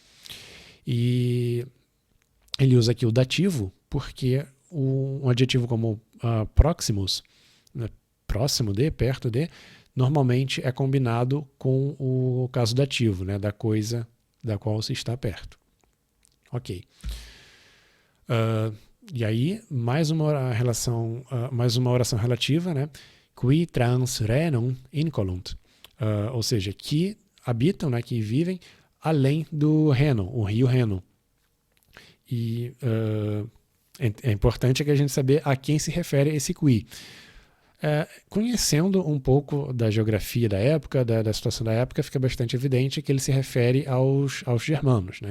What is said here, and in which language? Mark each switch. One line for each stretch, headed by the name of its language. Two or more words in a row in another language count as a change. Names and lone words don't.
Portuguese: E ele usa aqui o dativo porque um adjetivo como proximus, né, próximo de, perto de, normalmente é combinado com o caso dativo, né, da coisa da qual se está perto. Ok. E aí, mais uma oração relativa, né?
Latin: Qui trans renum incolunt.
Portuguese: Ou seja, que habitam, né, que vivem além do Reno, o rio Reno. E é importante que a gente saber a quem se refere esse qui. Conhecendo um pouco da geografia da época, da situação da época, fica bastante evidente que ele se refere aos germanos, né?